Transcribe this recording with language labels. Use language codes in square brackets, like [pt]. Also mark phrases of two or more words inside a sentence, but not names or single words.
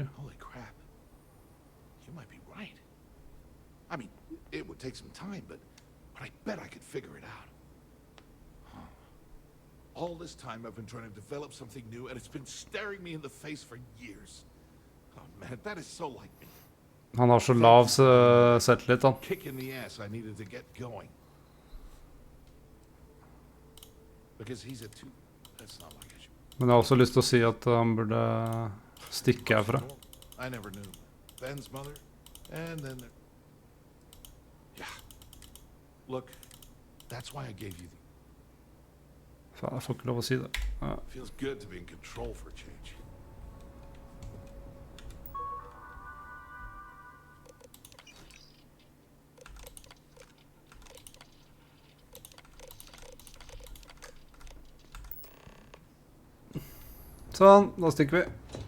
[en] Holy crap. You might be right. I mean, it would take some time, but I bet I could figure it out. Huh. All this time I've been trying to develop something new, and it's been staring me in the face for years. Oh man, that is so like me. [no] Han har så lav selvtillit, han. [en] Kick in the ass I needed to get going. Because he's a two. That's not like I should. [no] Men jeg har også lyst til å si at han burde stikke herfra. [en] I never knew Ben's mother, and then yeah. Look, that's why I gave you the. [no] Faen, jeg får ikke lov å si det. Ja. [en] Feels good to be in control for a change. [no] Sånn, da stikker vi.